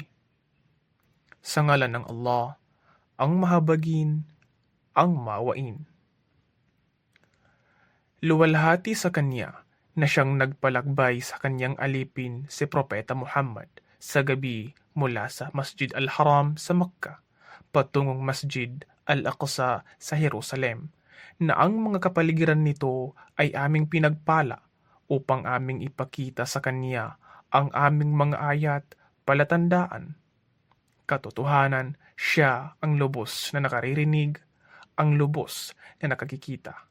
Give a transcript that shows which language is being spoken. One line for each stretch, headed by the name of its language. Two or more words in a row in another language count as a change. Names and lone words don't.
Filipino: Sa ngalan ng Allah, ang mahabagin, ang maawain. Luwalhati sa kanya na siyang nagpalakbay sa kanyang alipin si Propeta Muhammad sa gabi mula sa Masjid Al-Haram sa Makkah patungong Masjid Al-Aqsa sa Jerusalem, na ang mga kapaligiran nito ay aming pinagpala upang aming ipakita sa kanya ang aming mga ayat, palatandaan. Katotohanan, siya ang lubos na nakaririnig, ang lubos na nakakikita.